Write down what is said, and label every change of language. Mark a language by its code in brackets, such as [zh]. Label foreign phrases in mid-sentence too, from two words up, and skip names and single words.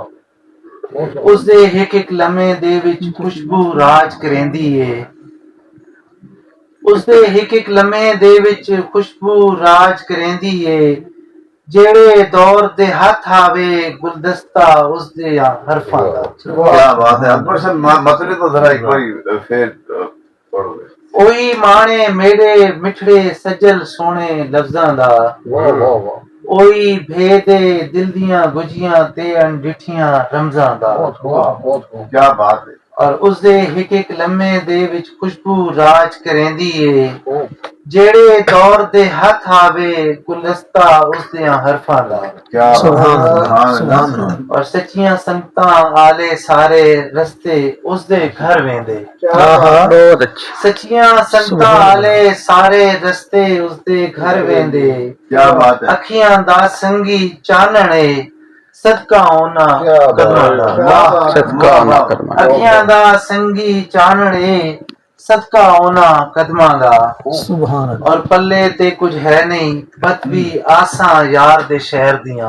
[pa] ਉਸਦੇ ਇੱਕ ਇੱਕ ਲਮੇ ਦੇ ਵਿੱਚ ਖੁਸ਼ਬੂ ਰਾਜ ਕਰੇਂਦੀ ਏ, ਉਸਦੇ ਇੱਕ ਇੱਕ ਲਮੇ ਦੇ ਵਿੱਚ ਖੁਸ਼ਬੂ ਰਾਜ ਕਰੇਂਦੀ ਏ, ਜਿਹੜੇ ਦੌਰ ਦੇ ਹੱਥ ਆਵੇ ਗੁਲਦਸਤਾ ਉਸਦੇ ਹਰਫਾਂ ਦਾ। [ur] ਕੀ ਬਾਤ ہے اکبر صاحب مطلب تو ذرا ایک بار پھر پڑھو۔ [pa] ਉਹੀ ਮਾਣੇ ਮੇਰੇ ਮਿੱਠੜੇ ਸੱਜਲ ਸੋਹਣੇ ਲਫ਼ਜ਼ਾਂ ਦਾ, [ur] واہ واہ واہ۔ [pa] ਉਹੀ ਭੇਦੇ ਦਿਲ ਦੀਆਂ ਗੁਝੀਆਂ ਤੇ ਅਣਡਿੱਠੀਆਂ ਰਮਜ਼ਾਂ ਦਾ। [ur] کیا بات ہے۔ [pa] اور ਉਸਦੇ ਇੱਕ ਇੱਕ ਲਮੇ ਦੇ ਵਿੱਚ ਖੁਸ਼ਬੂ ਰਾਜ ਕਰੇਂਦੀ ਏ, ਜਿਹੜੇ ਦੌਰ ਦੇ ਹੱਥ ਆਵੇ ਗੁਲਦਸਤਾ ਉਸਦੇ ਹਰਫਾਂ ਦਾ। [ur] کیا سبحان [pa] اور ਸੱਚੀਆਂ ਸੰਗਤਾਂ ਆਲੇ ਸਾਰੇ ਰਸਤੇ ਉਸਦੇ ਘਰ ਵੇਂਦੇ। [ur] بہت اچھا۔ [pa] ਸੱਚੀਆਂ ਸੰਗਤਾਂ ਆਲੇ ਸਾਰੇ ਰਸਤੇ ਉਸਦੇ ਘਰ ਵੇਂਦੇ। [ur] کیا بات ہے۔ [pa] ਅੱਖੀਆਂ ਦਾ ਸੰਗੀ ਚਾਨਣੇ ਸਦਕਾ ਉਹਨਾਂ ਕਦਮਾਂ ਦਾ। صدقہ ਉਹਨਾਂ ਕਦਮਾਂ ਦਾ। ਅੱਖੀਆਂ ਦਾ ਸੰਗੀ ਚਾਨਣੇ ਸਦਕਾ ਉਹਨਾਂ ਕਦਮਾਂ ਦਾ। [ur] سبحان اللہ۔ [pa] ਔਰ ਪੱਲੇ ਤੇ ਕੁਝ ਹੈ ਨਹੀਂ ਬਤ ਵੀ ਆਸਾਂ ਯਾਰ ਦੇ ਸ਼ਹਿਰ ਦੀਆਂ।